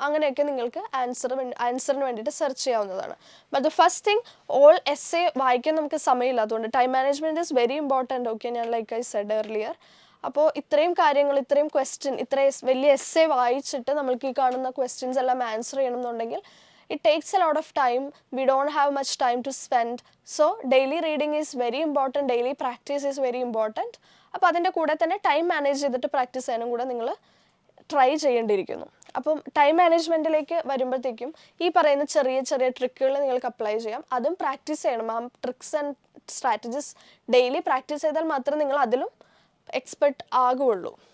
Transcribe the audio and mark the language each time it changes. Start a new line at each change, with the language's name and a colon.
Malayalam: അങ്ങനെയൊക്കെ നിങ്ങൾക്ക് ആൻസറിന് വേണ്ടിയിട്ട് സെർച്ച് ചെയ്യാവുന്നതാണ്.
English: but the first thing, all essay
Malayalam: വായിക്കാൻ നമുക്ക് സമയമില്ലാത്തതുകൊണ്ട്
English: Time management is very important.
Malayalam: Okay, ഞാൻ
English: Like I said earlier.
Malayalam: അപ്പോൾ ഇത്രയും കാര്യങ്ങൾ, ഇത്രയും ക്വസ്റ്റ്യൻ, ഇത്രയും വലിയ എസ്സേ വായിച്ചിട്ട് നമ്മൾക്ക് ഈ കാണുന്ന ക്വസ്റ്റ്യൻസ് എല്ലാം ആൻസർ ചെയ്യണമെന്നുണ്ടെങ്കിൽ
English: it takes a lot of time. We don't have much time to spend. So daily reading is very important, daily practice is very important.
Malayalam: അപ്പോൾ അതിൻ്റെ കൂടെ തന്നെ ടൈം മാനേജ് ചെയ്തിട്ട് പ്രാക്ടീസ് ചെയ്യാനും കൂടെ നിങ്ങൾ ട്രൈ ചെയ്യേണ്ടിയിരിക്കുന്നു. അപ്പം ടൈം മാനേജ്മെൻറ്റിലേക്ക് വരുമ്പോഴത്തേക്കും ഈ പറയുന്ന ചെറിയ ചെറിയ ട്രിക്കുകൾ നിങ്ങൾക്ക് അപ്ലൈ ചെയ്യാം. അതും പ്രാക്ടീസ് ചെയ്യണം. ആ tricks and strategies daily practice ചെയ്താൽ മാത്രമേ നിങ്ങൾ അതിലും എക്സ്പെർട്ട് ആകുകയുള്ളൂ.